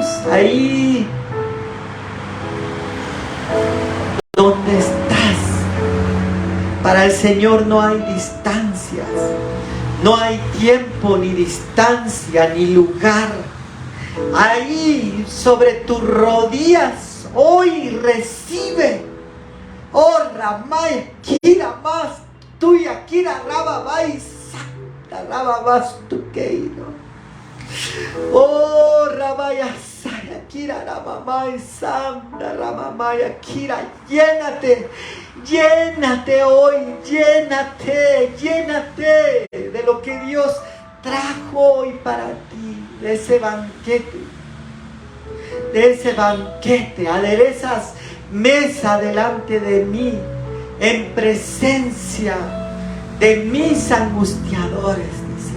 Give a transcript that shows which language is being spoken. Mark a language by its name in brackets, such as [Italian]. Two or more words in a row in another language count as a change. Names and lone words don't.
[Spanish] Ahí donde estás, para el Señor no hay distancias, no hay tiempo, ni distancia, ni lugar. Ahí sobre tus rodillas hoy recibe. Oh, Ramay, Kira más, tuya, Kira Rababai, Santa Rababas Tukeiro. Oh, Rabaya Saya, Kira Ramamay, Santa Ramamaya, Kira, llénate, llénate hoy, llénate, llénate de lo que Dios trajo hoy para ti, de ese banquete, aderezas mesa delante de mí, en presencia de mis angustiadores, dice.